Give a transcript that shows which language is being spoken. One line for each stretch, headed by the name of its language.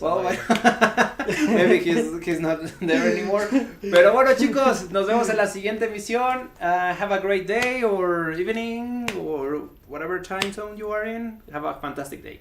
English: Well, maybe he's not there anymore.
Spanish: Pero bueno, chicos, nos vemos en la siguiente emisión.
English: Have a great day or evening or whatever time zone you are in. Have a fantastic day.